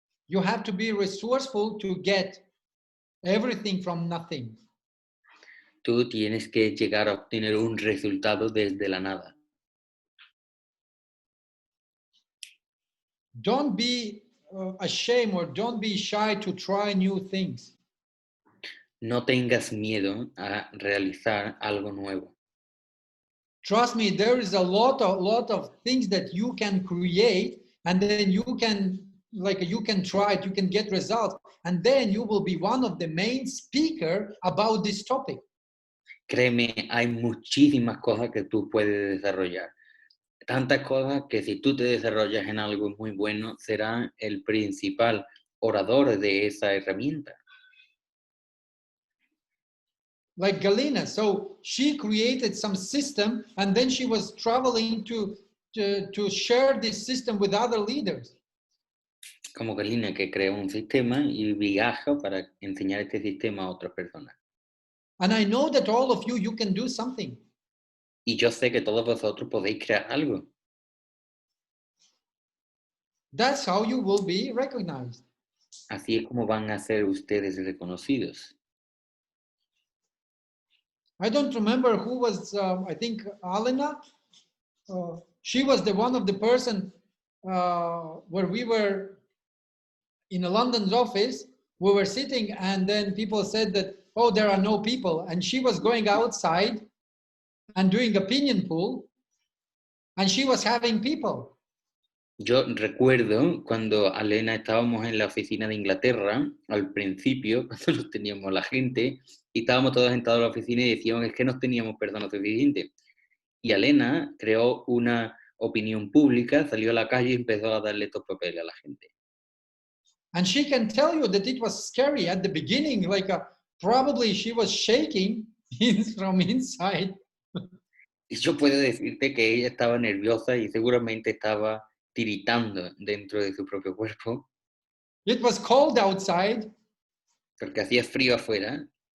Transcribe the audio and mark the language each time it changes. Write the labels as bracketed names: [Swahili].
[English] You have to be resourceful to get everything from nothing. [Spanish] Tú tienes que llegar a obtener un resultado desde la nada. [English] Don't be ashamed or don't be shy to try new things. [Spanish] No tengas miedo a realizar algo nuevo. [English] Trust me, there is a lot of things that you can create, and then you can try it, you can get results, and then you will be one of the main speaker about this topic. [Spanish] Créeme, hay muchísimas cosas que tú puedes desarrollar. Tantas cosas que si tú te desarrollas en algo muy bueno, será el principal orador de esa herramienta. [English] Like Galina, so she created some system and then she was traveling to share this system with other leaders. [Spanish] Como Galina, que creó un sistema y viaja para enseñar este sistema a otras personas. [English] And I know that all of you can do something. [Spanish] Y yo sé que todos vosotros podéis crear algo. [English] That's how you will be recognized. [Spanish] Así es como van a ser ustedes reconocidos. [English] I don't remember who was, I think Alena, she was the one of the person where we were in a London's office, we were sitting and then people said that, oh, there are no people. And she was going outside and doing opinion poll and she was having people. [Spanish] Yo recuerdo cuando Alena estábamos en la oficina de Inglaterra, al principio, cuando nos teníamos la gente, y estábamos todos sentados en la oficina y decíamos es que no teníamos personas suficientes. Y Alena creó una opinión pública, salió a la calle y empezó a darle estos papeles a la gente. [English] And she can tell you that it was scary at the beginning, like probably she was shaking from inside. [Spanish] Y yo puedo decirte que ella estaba nerviosa y seguramente estaba tiritando dentro de su propio cuerpo. [English] It was cold outside. [Spanish] Porque hacía frío afuera.